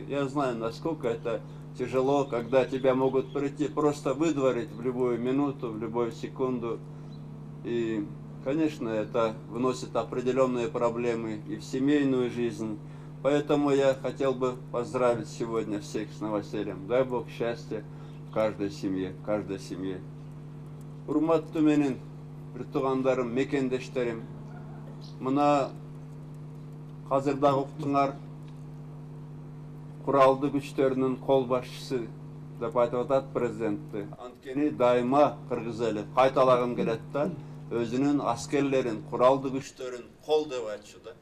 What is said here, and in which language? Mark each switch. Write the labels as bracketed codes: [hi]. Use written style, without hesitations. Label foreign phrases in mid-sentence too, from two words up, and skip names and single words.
[ru] Я знаю, насколько это тяжело, когда тебя могут прийти, просто выдворить в любую минуту, в любую секунду. И, конечно, это вносит определенные проблемы и в семейную жизнь. Поэтому я хотел бы поздравить сегодня всех с новосельем. Дай Бог счастья в каждой семье, в каждой семье. [ky] Урматтуу менин бир туугандарым, мекендештерим, мына азырдагы уктуңар куралдуу күчтөрүнүн кол башчысы деп айтып атат президентти. Анткени дайыма кыргыз эли кайталагым келет да, өзүнүн аскерлерин, куралдуу күчтөрүн кол деп айтчу да.